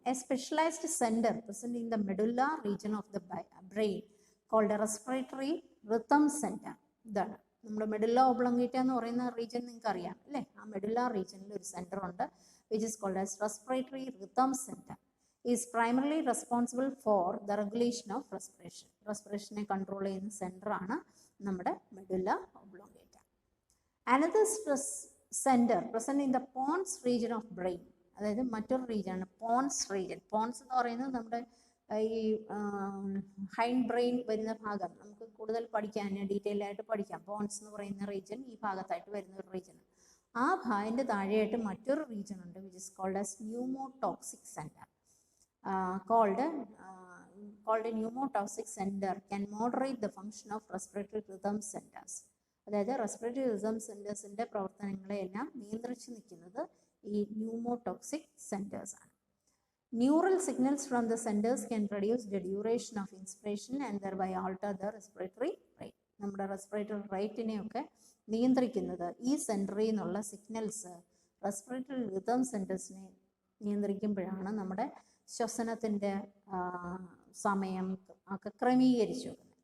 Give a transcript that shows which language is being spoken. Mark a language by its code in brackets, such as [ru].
[en] A specialised centre present in the medullary region of the brain called respiratory rhythm centre. [ml] ഇതാണ് നമ്മുടെ medulla oblongata എന്ന് പറയുന്ന region നിങ്ങൾക്ക് അറിയാം അല്ലേ. ആ മെഡുലാർ റീജിയനിൽ ഒരു സെൻറ്റർ ഉണ്ട് [en] Which is called as respiratory rhythm centre. is primarily responsible for the regulation of respiration. [ml] റെസ്പിറേഷനെ control ചെയ്യുന്ന സെൻറ്ററാണ് നമ്മുടെ medulla oblongata. [en] Another centre present in the pons region of brain. [ml] അതായത് മറ്റൊരു റീജിയനാണ് പോൺസ് റീജിയൻ. പോൺസ് എന്ന് പറയുന്നത് നമ്മുടെ ഈ hind brain വരുന്ന ഭാഗം. നമുക്ക് കൂടുതൽ പഠിക്കാൻ ഡീറ്റെയിൽ ആയിട്ട് പഠിക്കാം. പോൺസ് എന്ന് പറയുന്ന റീജിയൻ ഈ ഭാഗത്തായിട്ട് വരുന്ന ഒരു റീജിയൻ. ആ ഭാഗത്തിൻ്റെ താഴെയായിട്ട് മറ്റൊരു റീജിയൻ ഉണ്ട് [en] Which is called as pneumotoxic centre. called pneumotoxic center can moderate the function of respiratory rhythm centers. [ml] അതായത് റെസ്പിറേറ്ററി റിതം സെൻറ്റേഴ്സിൻ്റെ പ്രവർത്തനങ്ങളെയെല്ലാം നിയന്ത്രിച്ച് നിൽക്കുന്നത് ഈ ന്യൂമോടോക്സിക് സെൻറ്റേഴ്സ് ആണ്. [en] Neural signals from the centres can reduce the duration of inspiration and thereby alter the respiratory rate. [ml] നമ്മുടെ respiratory റേറ്റിനെയൊക്കെ നിയന്ത്രിക്കുന്നത് ഈ സെൻറ്ററിൽ നിന്നുള്ള സിഗ്നൽസ് റെസ്പിറേറ്ററി റിതം സെൻറ്റേഴ്സിനെ നിയന്ത്രിക്കുമ്പോഴാണ് നമ്മുടെ ശ്വസനത്തിൻ്റെ സമയം ഒക്കെ ക്രമീകരിച്ചു വെക്കുന്നത്.